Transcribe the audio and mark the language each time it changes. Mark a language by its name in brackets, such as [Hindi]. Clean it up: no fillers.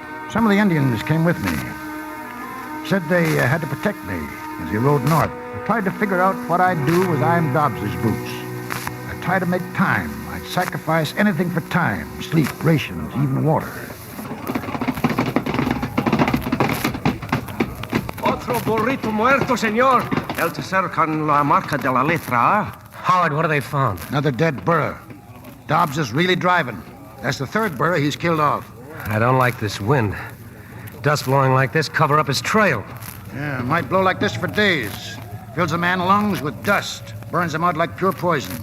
[English] Some of the Indians came with me. Said they had to protect me as he rode north. I tried to figure out what I'd do as I'm Dobbs's boots. I tried to make time. I'd sacrifice anything for time, sleep, rations, even water. [Spanish] Otro burrito muerto, señor. El tercero con la marca de la letra. [English] Howard, what have they found? Another dead burro. Dobbs is really driving. That's the third burro he's killed off. I don't like this wind. Dust blowing like this cover up his trail. Yeah, it might blow like this for days. Fills a man's lungs with dust. Burns him out like pure poison.